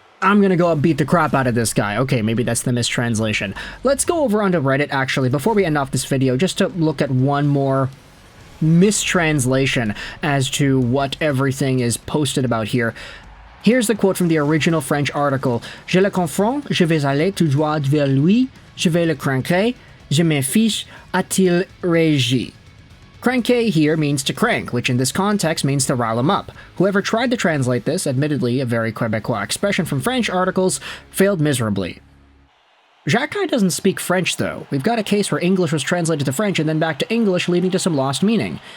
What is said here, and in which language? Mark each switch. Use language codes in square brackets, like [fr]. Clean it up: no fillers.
[en] I'm gonna go and beat the crap out of this guy. Okay, maybe that's the mistranslation. Let's go over onto Reddit, actually, before we end off this video, just to look at one more mistranslation as to what everything is posted about here. Here's the quote from the original French article. [fr] Je le confronte, je vais aller tout droit vers lui, je vais le cranker, je m'en fiche, a-t-il réagi? [en] Cranker here means to crank, which in this context means to rile him up. Whoever tried to translate this, admittedly a very Quebecois expression from French articles, failed miserably. Xhekaj doesn't speak French, though. We've got a case where English was translated to French and then back to English, leading to some lost meaning.